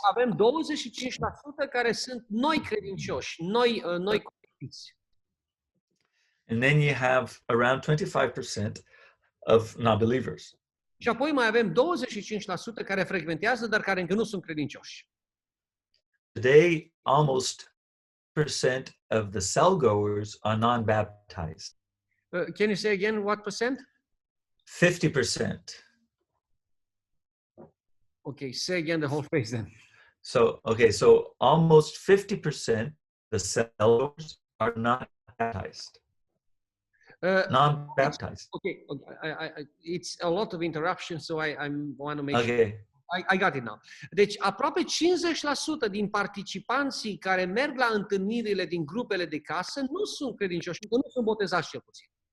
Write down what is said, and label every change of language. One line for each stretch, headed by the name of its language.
Romanian: Avem 25% care sunt noi credincioși, noi convertiți.
English: And then you have around 25% of non-believers.
Romanian: Și apoi mai avem 25% care frecventează, dar care încă nu sunt credincioși.
English: Today, almost percent of the cell goers are non-baptized. Can you say again what percent? 50%. Okay, say again the whole phrase then. So almost 50% the cell goers are not baptized. Non-baptized. Okay, it's a lot of interruption, so I want to make sure. Okay. I got it now.
Romanian: Deci, aproape 50% din participanții care merg la întâlnirile din grupele de casă nu sunt credincioși, nu sunt botezați cel puțin.